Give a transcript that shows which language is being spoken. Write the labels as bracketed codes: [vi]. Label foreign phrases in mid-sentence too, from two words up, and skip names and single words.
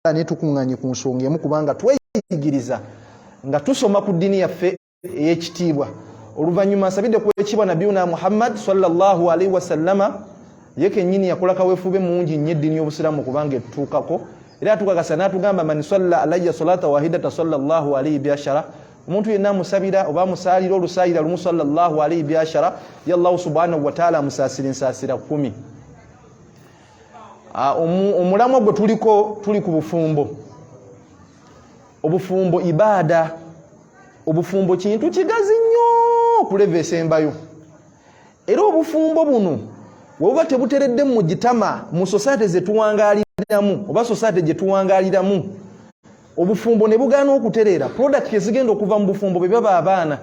[lg] ne tukunganye ku nsonga emu kubanga tweyigiriza nga tusoma ku dini yaffe ey'ekitiibwa. Oluvannyuma nsabidde ku ekibwa Nabiyuna Muhammad [ar] صلى الله عليه وسلم [lg] yeke nyini yakola kaweefube mungi nnyo eddiini y'Obusiraamu kubanga etutuukako era tukakasa n'atugamba [ar] من صلى علي صلاة واحدة صلى الله عليه بها عشرا, [lg] omuntu yenna amusabira oba amusaalira olusaayira lumu [ar] صلى الله عليه بها عشرا [lg] ya [ar] الله سبحانه وتعالى [lg] amusaasira ensaasira 10. Omulamwa gwe tuli ku bufumbo. Obufumbo ibaada. Obufumbo kintu kigazi nnyo kuleva esembayo. Era obufumbo buno webuba tebuteredde mu gitama mu society ze tuwangaaliramu oba society gye tuwangaaliramu, obufumbo ne bugaana okutereera product ezigenda okuva mu bufumbo bwe baba abaana.